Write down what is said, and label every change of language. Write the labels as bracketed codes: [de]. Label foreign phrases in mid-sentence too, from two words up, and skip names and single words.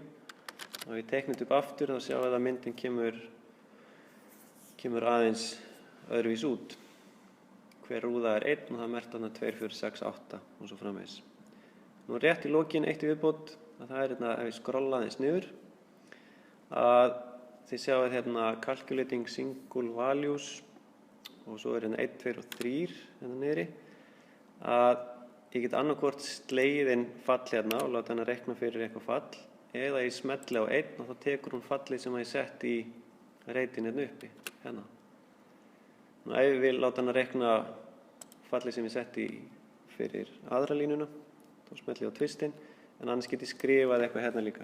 [is] Og ef ég teikna þetta upp aftur þá sjáum við að myndin kemur aðeins öðruvís út. Hver rúða er 1 og það er merkt þarna 2, 4, 6, 8 og svo framvegis. Nú rétt í lokin eitt í viðbót að það er hérna ef ég skrolla aðeins niður að þið sjáum hérna [en] calculating single values [is] og svo er hérna 1, 2 og 3 hérna niðri að ég get annarkvort slegið inn fall hérna og láta hann að reikna fyrir eitthvað fall eða ég smelli á 1 og þá tekur hún fallið sem ég sett í reitin hérna uppi hérna. Nú ef ég vil láta hann að reikna fallið sem ég sett í fyrir aðra línuna þá smelli ég á twistinn en annars get ég skrifað eitthvað hérna líka.